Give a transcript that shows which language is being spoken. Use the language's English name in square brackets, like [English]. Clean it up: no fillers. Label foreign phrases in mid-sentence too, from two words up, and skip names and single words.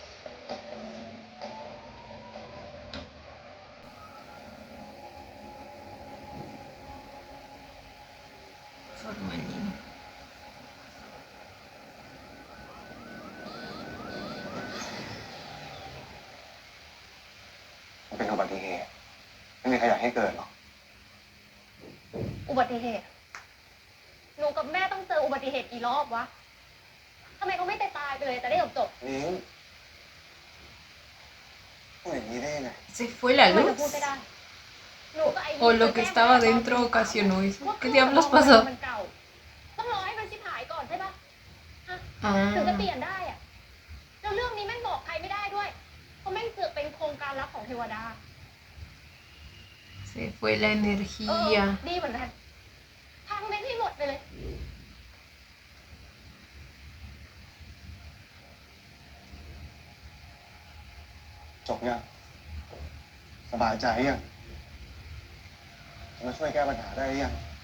[Thai] Formalino. มันเป็นอุบัติเหตุไม่มีใครอยากให้เกิดหรอก อุบัติเหตุ หนูกับแม่ต้องเจออุบัติเหตุกี่รอบวะ ทำไมเขาไม่ตายไปเลยแต่ได้จบ นิ้งพูดอย่างนี้ได้ยังไง [Spanish] ¿Se fue la [Thai] ๆมันจะ [Spanish] luz? [Thai] พูดไม่ได้ หนูกับไอ้ [Spanish] ¿O lo que estaba dentro ocasionó eso? [Thai] ว่า [Spanish] ¿Qué diablos pasó? [Thai] มันเก่า ต้องรอให้มันชิบหายก่อนใช่ปะถึงจะ [Spanish] Ah, [Thai] เปลี่ยนได้อะแล้วเรื่องนี้แม่งบอกใครไม่ได้ด้วย เพราะแม่งเสือกเป็นโครงการลับของเทวดา [Spanish] se fue la energía. [Thai] ดีเหมือนกันพังแม่งให้หมดไปเลย จบยังสบายใจยังจะมาช่วยแก้ปัญหาได้ยัง